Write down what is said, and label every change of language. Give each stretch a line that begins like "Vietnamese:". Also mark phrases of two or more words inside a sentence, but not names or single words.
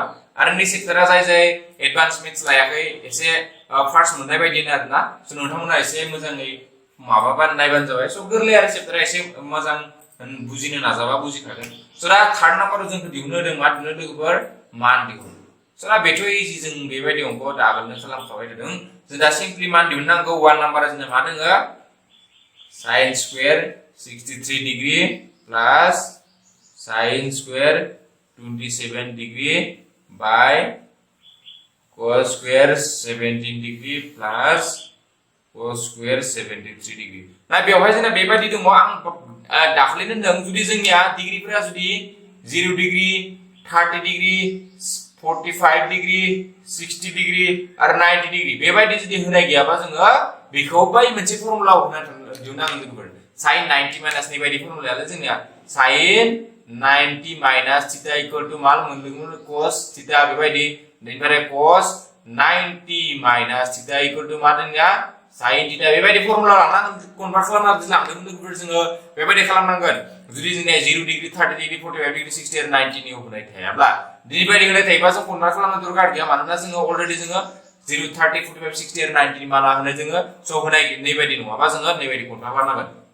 Bodo: आरो नै सेक्टरा जाय
English: advance maths
Bodo: लायाखै एसे फार्स्ट मोननाय बायदिनो आरोना स नोंथांमोना एसे मोजाङै माबाबा नायबानो जाबाय स गोरलै आरो सेक्टरा एसे मोजां बुजिनो नाजाबा बुजिखागोन स दा थार्ड नाम्बाराव जोंखौ दिहुननो होदों मा दिहुननो लोगोफोर मान दिहुन स दा बेथ' इजि जों बेबायदि अंक दागोलनो खालामखाबाय थादों जों दा सिम्पली मान दिहुननांगौ 1 नाम्बारा जोंना मा दोङो
English: sin square 63 degree plus sin square 27 degree by cos square 17 degree plus cos square 73 degree
Bodo: ना बेवहाय जोंना बेबायदि दङ आं दाखलैनो होनदों जुदि जोंनिया डिग्रीफोरा जुदि 0 डिग्री 30 डिग्री 45 डिग्री 60 डिग्री आरो 90 डिग्री बेबायदि जुदि होनाय गैयाबा जोङो बेखौ बै मोनसे फर्मुलायाव दिहुननांगोन लोगोफोर
English: sin 90 minus
Bodo: नि बायदि फर्मुलायालाय जोंनिया
English: sin 90 minus theta equal to
Bodo: माल मोनदोंमोन
English: cos theta
Bodo: बेबायदि बेनिफ्राय
English: cos 90 minus theta equal to
Bodo: मा दोंनिया
English: sin theta
Bodo: बेबायदि फर्मुला लानांगोन कनभार्ट खालामना लांदोंमोन लोगोफोर जोङो बेबायदि खालामनांगोन जुदि जोंनिया 0 डिग्री 30 डिग्री 45 डिग्री 60 आरो 90 नि होनाय थायाब्ला बेबायदि होनाय थायोबा जों कनभार्ट खालामनो दरकार गैया मानोना जोङो अलरेडि जोङो 0 30 45 60 आरो 90 नि माना होनो जोङो स होनाय नै बायदि नङाबा जोङो नै बायदि कनभार्ट खालामनांगोन